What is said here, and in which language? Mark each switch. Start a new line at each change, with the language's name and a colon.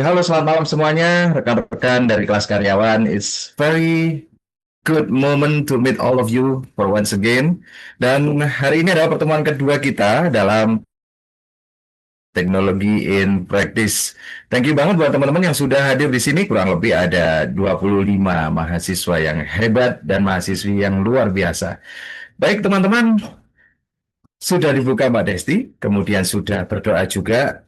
Indonesian: Halo, selamat malam semuanya, rekan-rekan dari kelas karyawan.
English: It's very good moment to meet all of you for once again.
Indonesian: Dan hari ini adalah pertemuan kedua kita dalam teknologi in practice.
English: Thank you
Indonesian: banget buat teman-teman yang sudah hadir di sini. Kurang lebih ada 25 mahasiswa yang hebat dan mahasiswi yang luar biasa. Baik teman-teman, sudah dibuka Mbak Desti, kemudian sudah berdoa juga.